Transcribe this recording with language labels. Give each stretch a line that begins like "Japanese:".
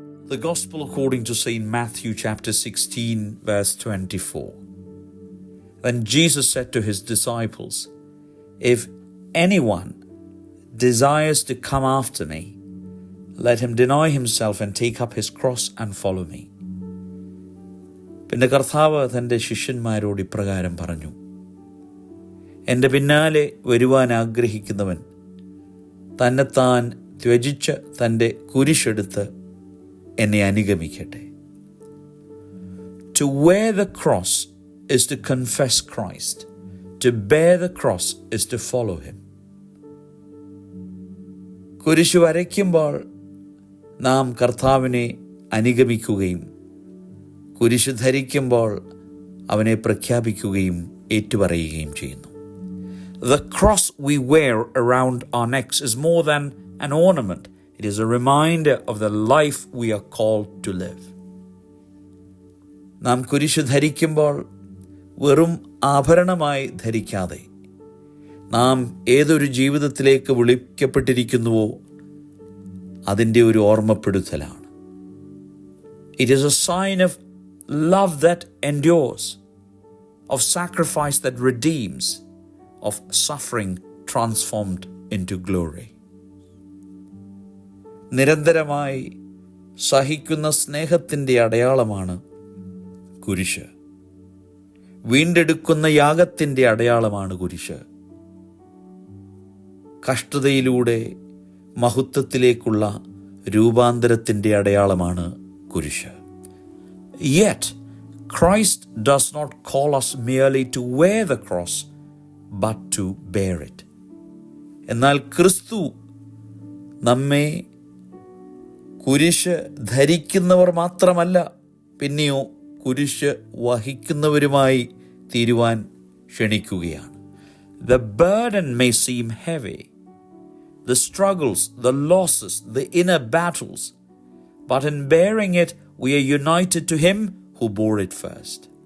English: The Gospel according to St. Matthew chapter 16 verse 24. Then Jesus said to his disciples, "If anyone desires to come after me, let him deny himself and take up his cross and follow me."
Malayalam: പിന്നെ കർത്താവ് തൻ്റെ ശിഷ്യന്മാരോട് ഇപ്രകാരം പറഞ്ഞു, എൻ്റെ പിന്നാലെ വരുവാൻ ആഗ്രഹിക്കുന്നവൻ തന്നെത്താൻ ത്യജിച്ച് തൻ്റെ കുരിശെടുത്ത് എന്നെ അനുഗമിക്കട്ടെ.
English: To wear the cross is to confess Christ. To bear the cross is to follow him.
Malayalam: കുരിശ് വരയ്ക്കുമ്പോൾ നാം കർത്താവിനെ അനുഗമിക്കുകയും കുരിശ് ധരിക്കുമ്പോൾ അവനെ പ്രഖ്യാപിക്കുകയും ഏറ്റുപറയുകയും ചെയ്യുന്നു.
English: The cross we wear around our necks is more than an ornament. It is a reminder of the life we are called to live.
Malayalam: നാം കുരിശ് ധരിക്കുമ്പോൾ വെറും ആഭരണമായി ധരിക്കാതെ നാം ഏതൊരു ജീവിതത്തിലേക്ക് വിളിക്കപ്പെട്ടിരിക്കുന്നുവോ അതിൻ്റെ ഒരു ഓർമ്മപ്പെടുത്തലാണ്.
English: It is a sign of love that endures, of sacrifice that redeems, of suffering transformed into glory.
Malayalam: നിരന്തരമായി സഹിക്കുന്ന സ്നേഹത്തിൻ്റെ അടയാളമാണ് കുരിശ്. വീണ്ടെടുക്കുന്ന യാഗത്തിൻ്റെ അടയാളമാണ് കുരിശ്. കഷ്ടതയിലൂടെ മഹത്വത്തിലേക്കുള്ള രൂപാന്തരത്തിൻ്റെ അടയാളമാണ് കുരിശ്.
English: Yet, Christ does not call us merely to wear the cross, but to bear it.
Malayalam: എന്നാൽ ക്രിസ്തു നമ്മെ കുരിശ് ധരിക്കുന്നവർ മാത്രമല്ല, പിന്നെയോ കുരിശ് വഹിക്കുന്നവരുമായി തീരുവാൻ ക്ഷണിക്കുകയാണ്.
English: The burden may seem heavy, the struggles, the losses, the inner battles, but in bearing it, we are united to him who bore it first.